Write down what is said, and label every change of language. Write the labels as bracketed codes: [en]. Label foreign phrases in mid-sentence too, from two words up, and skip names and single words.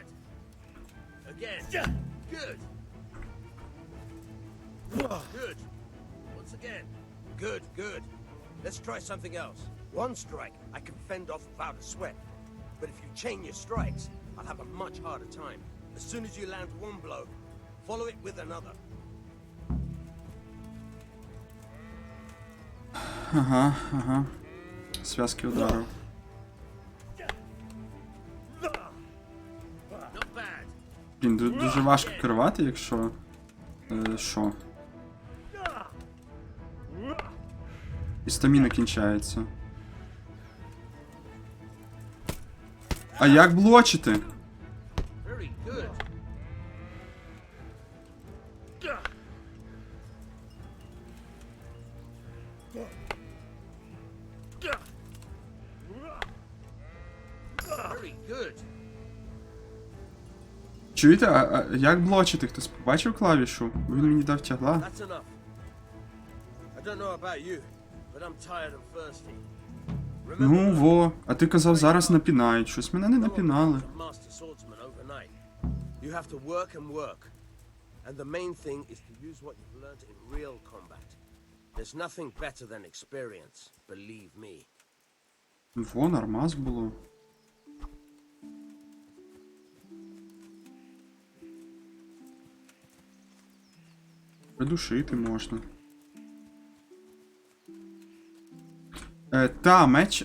[en] Again. Good. Good. Once again. Good. Let's try something else. One strike, I can fend off without a sweat. But if you chain your strikes, I'll have a much harder time. As soon as you land one blow, follow it with another. [uk] Ага. Зв'язки ударів. [en] Not bad. [uk] Блін, дуже важко керувати, якщо... Що? І стаміна кінчається. А як блочити? [en] Very good. Very good. [uk] Чуєте, а як блочити? Хтось побачив клавішу? Він мені дав тягла. [en] That's enough. I don't know about you, but I'm tired and thirsty. [uk] Ну во, а ти казав, зараз напінають. Щось мене не напінали. [en] Master swordsman overnight. You have to work and work. And the main thing is to use what you've learned in real combat. There's nothing better than experience, believe me. [uk] Во, нормас було. Придушити можна. Та, меч.